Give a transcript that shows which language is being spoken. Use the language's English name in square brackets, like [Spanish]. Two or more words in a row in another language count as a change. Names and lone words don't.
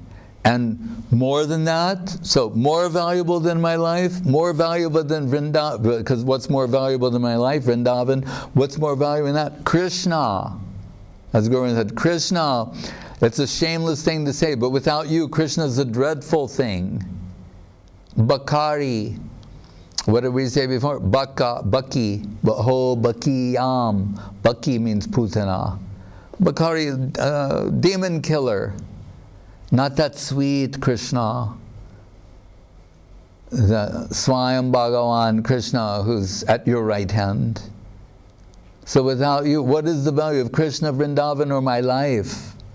[English] And more than that, so more valuable than my life, more valuable than Vrindavan, because what's more valuable than my life? Vrindavan. What's more valuable than that? Krishna. As Guru said, Krishna. It's a shameless thing to say, but without you, Krishna is a dreadful thing. Bakari. What did we say before? Baki. Baho Bakiyam. Baki means Putana. Bakari, demon killer. Not that sweet Krishna. The Swayam Bhagavan Krishna who's at your right hand. So without you, what is the value of Krishna, Vrindavan, or my life?